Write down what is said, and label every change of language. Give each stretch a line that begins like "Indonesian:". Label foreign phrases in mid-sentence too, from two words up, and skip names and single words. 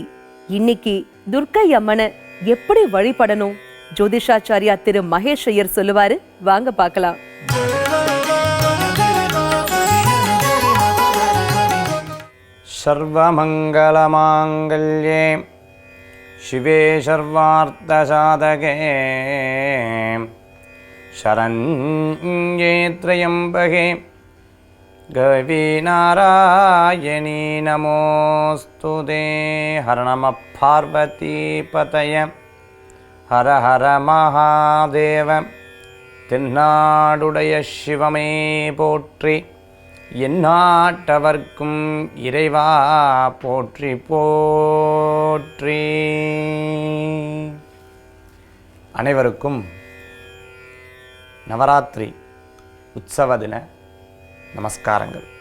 Tamil: இன்னைக்கு துர்க்கை அம்மனை எப்படி வழிபடணும் ஜோதிஷாச்சாரியா திரு மகேஷ் ஐயர் சொல்லுவாரு. வாங்க பார்க்கலாம்.
Sanskrit: सर्वमङ्गल माङ्गल्ये शिवे सर्वार्थसाधके शरण्ये त्र्यम्बके गौरी नारायणी नमोस्तुते. हर नमः पार्वतीपतये हर हर महादेव.
Tamil: தென்னாடுடைய சிவமே போற்றி, எந்நாட்டவர்க்கும் இறைவா போற்றி போற்றி. அனைவருக்கும் நவராத்திரி உற்சவ தின நமஸ்காரங்கள்.